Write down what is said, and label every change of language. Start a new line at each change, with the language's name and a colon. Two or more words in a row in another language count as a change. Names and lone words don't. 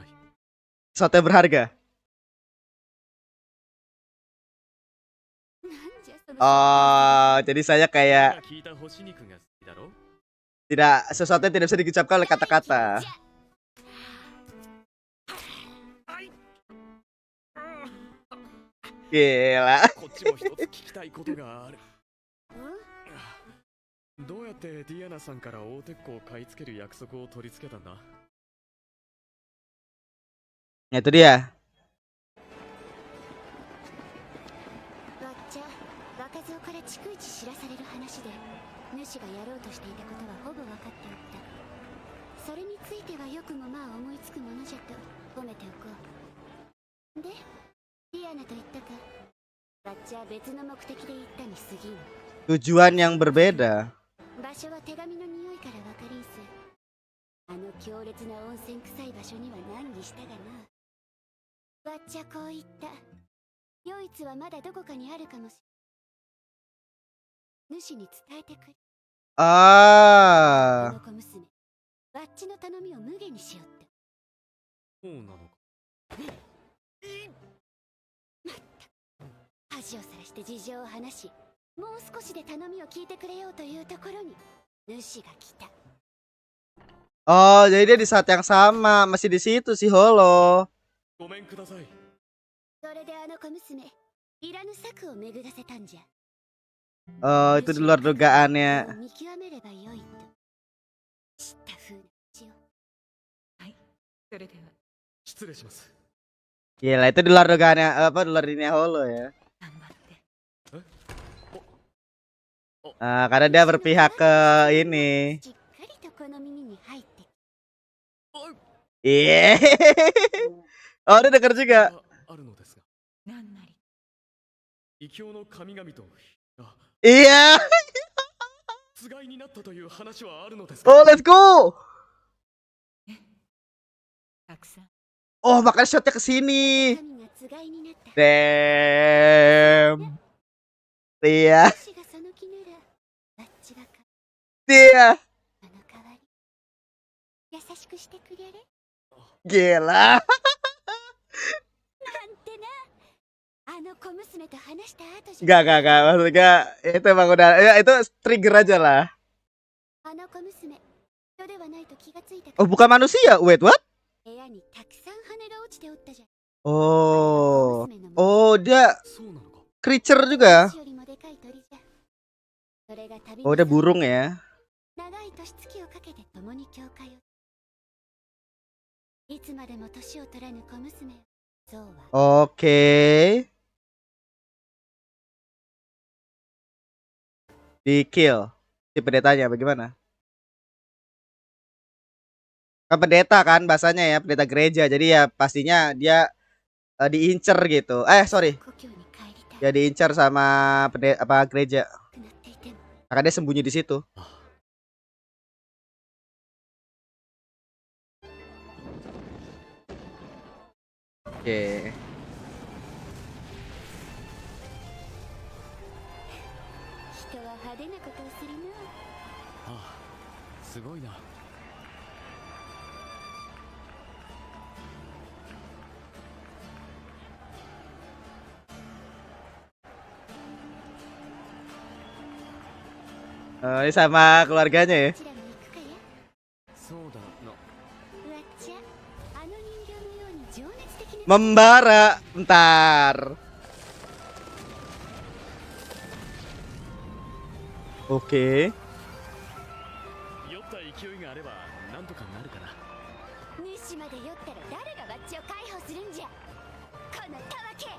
Indonesian: Sesuatu yang berharga.
Japanese: なんじゃその
Indonesian: Oh, jadi saya
Japanese: 俺
Indonesian: kayak
Japanese: が聞いた干し肉が好きだろ。
Indonesian: tidak sesuatu yang tidak bisa diucapkan oleh kata-kata. Gila.
Japanese: こっちも一つ聞きたいことがある。んどうやってディアナさんから大鉄鋼を買い付ける約束を取り付けたんだ。
Indonesian: Itu dia.
Japanese: わっちゃ若造から逐一知らされる話で主がやろうとしていたことはほぼ分かっておった。それについてはよくもまあ思いつくものじゃと褒めておこう。でディアナと言ったか。わっちゃ別の目的で行ったに過ぎん。
Indonesian: Tujuan yang berbeda.
Japanese: 場所は手紙の匂いから分かりんす。あの強烈な温泉臭い場所には難儀したがな。わっちゃこう言った。ヨイツはまだどこかにあるかもしれん。主に伝えてくれ。 Ah. この子娘、わっちの頼みを無下にしよって。そうなのか。恥をさらして事情を話し、 もう少しで頼みを聞いてくれようというところに主が来た。
Indonesian: Oh, jadi dia di saat yang sama masih di situ si Holo.
Japanese: ごめんください。それであの小娘いらぬ策を巡らせたんじゃ。
Indonesian: Oh, itu di luar
Japanese: 主の
Indonesian: dugaannya.
Japanese: 見極めればよいと知った風な口を。はい、それでは失礼します。
Indonesian: Gila, itu di luar dugaannya apa di luar dunia Holo ya.
Japanese: 頑張って。
Indonesian: Karena dia berpihak ke ini.
Japanese: しっかりとこの耳に入って。
Indonesian: Iya. Oh, dia denger juga.
Japanese: あるのですが、なんなり。異教の神々とが
Indonesian: Iya.
Japanese: つがいになったという話はあるのですか。
English: Oh, let's go.
Japanese: たくさん。
Indonesian: Oh, makanya shotnya ke sini.
Japanese: 神がつがいになった。
Indonesian: Damn. Iya.
Japanese: 主がその気ならバッチはか
Indonesian: Iya.
Japanese: あの代わり優しくしてくれれ。 Gila. なんてな。あの小娘と話した後じゃ。
Indonesian: Enggak. Maksudnya itu emang udah ya, itu trigger aja lah.
Japanese: あの小娘人ではないと気がついたか Oh, ら
Indonesian: bukan manusia.
English: Wait, what?
Japanese: 部屋にたくさん羽が落ちておったじゃん。
Indonesian: Oh. Oh, dia
Japanese: そうなのか。
Indonesian: creature juga.
Japanese: よりもでかい鳥じゃ。それが旅
Indonesian: Oh, dia burung ya.
Japanese: 長い年月をかけて共に教会を。いつまでも年を取らぬ小娘。ゾウは
Indonesian: Oke. Di kill si pendetanya bagaimana? Kan pendeta kan bahasanya ya, pendeta gereja. Jadi ya pastinya dia diincer gitu. Sorry.
Japanese: 故郷に帰りたい
Indonesian: Ya diincar sama apa gereja.
Japanese: くなっていても
Indonesian: Maka dia sembunyi di situ. Oke.
Japanese: 人は派手なことをするな。ああ、すごいな。 Ini sama keluarganya ya. どちらも行くかや。そうだな。わっちゃあの人形のように情熱的な
Indonesian: Membara. Bentar. Oke.
Japanese: 酔った勢いがあればなんとかなるかな。主まで酔ったら誰がわっちを解放するんじゃ。このたわけ。